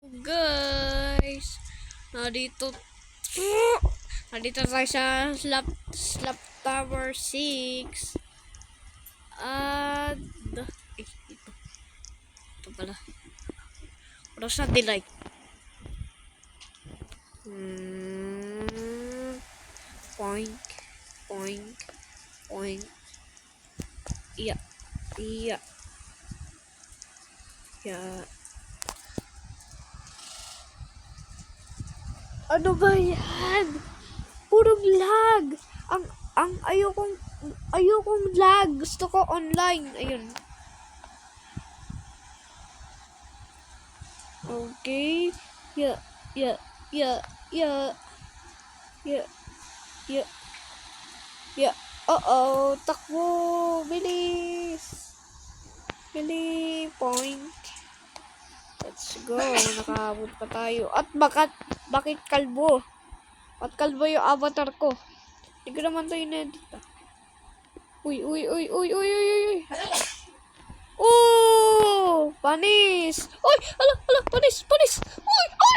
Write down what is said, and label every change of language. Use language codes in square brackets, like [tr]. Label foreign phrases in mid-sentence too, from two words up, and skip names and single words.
[tl] Guys, nandito nandito tayo sa Slap Tower 6 at ito pala ano sa delay point point iya iya ya. Ano ba yan? Purong lag. Ang ayokong lag. Gusto ko online. Ayun. [en] Okay. Yeah. Yeah. Yeah. Yeah. Yeah. Yeah. Yeah. [tl] Uh-oh. Takbo. Bilis. Bilis. [en] Point. Let's go. [tl] Nakaabot pa tayo. At bakit kalbo? At kalbo yung avatar ko. Hindi ko naman tayo na-edit. Uy. Oh! Panis! Uy! Ala! Panis! Uy!